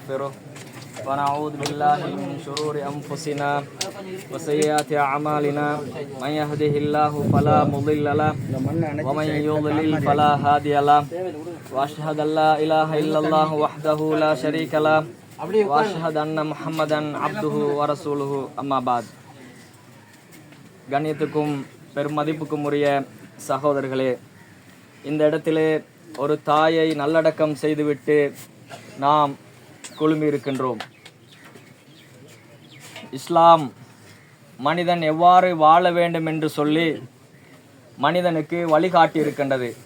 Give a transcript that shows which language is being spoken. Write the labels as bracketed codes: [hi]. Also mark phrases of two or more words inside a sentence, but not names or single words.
[ar] ونستغفره ونعوذ بالله من شرور أنفسنا وسيئات أعمالنا من يهده الله فلا مضل له ومن يضلل فلا هادي له وأشهد أن لا إله إلا الله وحده لا شريك له وأشهد أن محمدا عبده ورسوله أما بعد. [ta] கண்ணியத்துக்கும் பெருமதிப்புக்கும் உரிய சகோதரர்களே, இந்த இடத்திலே ஒரு தாயை நல்லடக்கம் செய்துவிட்டு நாம் குழுமி இருக்கின்றோம். இஸ்லாம் மனிதன் எவ்வாறு வாழ வேண்டும் என்று சொல்லி மனிதனுக்கு வழிகாட்டி இருக்கின்றது.